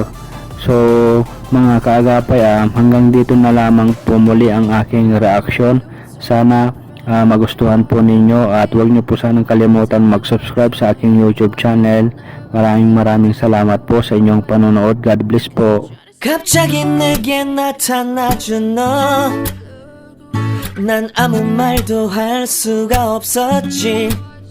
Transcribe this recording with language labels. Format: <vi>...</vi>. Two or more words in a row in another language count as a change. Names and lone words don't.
<tl>So mga kaagapay, hanggang dito na lamang po muli ang aking reaksyon. Sana magustuhan po ninyo, at huwag nyo po sanang kalimutan mag-subscribe sa aking YouTube channel. Maraming salamat po sa inyong panonood.</tl> <en>God bless po.</en> <ko>갑자기 내게 나타나준 너, 난 아무 말도 할 수가 없었지.</ko>